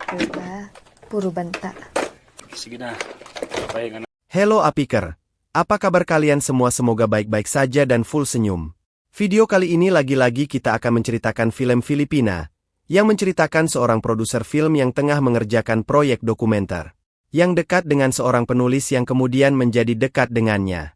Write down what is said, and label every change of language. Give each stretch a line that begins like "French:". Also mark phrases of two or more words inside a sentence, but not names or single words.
Filipino: Diba? Puro banta. Sige na. Pahinga na.
Indonesian: Hello Apiker, apa kabar kalian semua? Semoga baik-baik saja dan full senyum. Video kali ini lagi-lagi kita akan menceritakan film Filipina, yang menceritakan seorang produser film yang tengah mengerjakan proyek dokumenter, yang dekat dengan seorang penulis yang kemudian menjadi dekat dengannya.